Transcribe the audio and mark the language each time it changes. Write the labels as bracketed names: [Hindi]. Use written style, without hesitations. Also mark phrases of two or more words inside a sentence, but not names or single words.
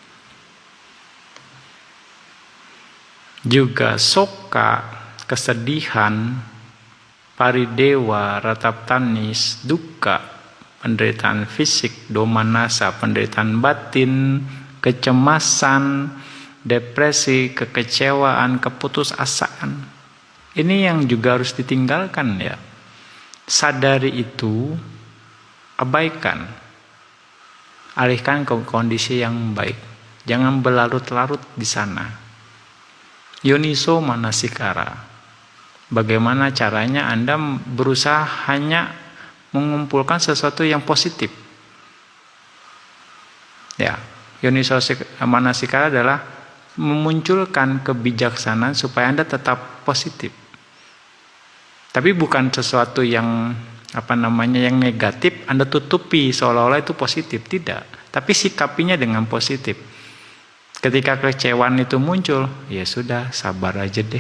[Indonesian] Juga soka, kesedihan, paridewa, ratap tangis, duka, penderitaan fisik, domanasa, penderitaan batin, kecemasan, depresi, kekecewaan, keputusasaan. Ini yang juga harus ditinggalkan ya. Sadari itu, abaikan, alihkan ke kondisi yang baik. Jangan berlarut-larut di sana. [Pali] Yoniso manasikara. [Indonesian] Bagaimana caranya Anda berusaha hanya mengumpulkan sesuatu yang positif. Ya, [Pali] yoniso manasikara [Indonesian] adalah memunculkan kebijaksanaan supaya Anda tetap positif. Tapi bukan sesuatu yang yang negatif Anda tutupi seolah-olah itu positif, tidak. Tapi sikapinya dengan positif. Ketika kekecewaan itu muncul, ya sudah, sabar aja deh.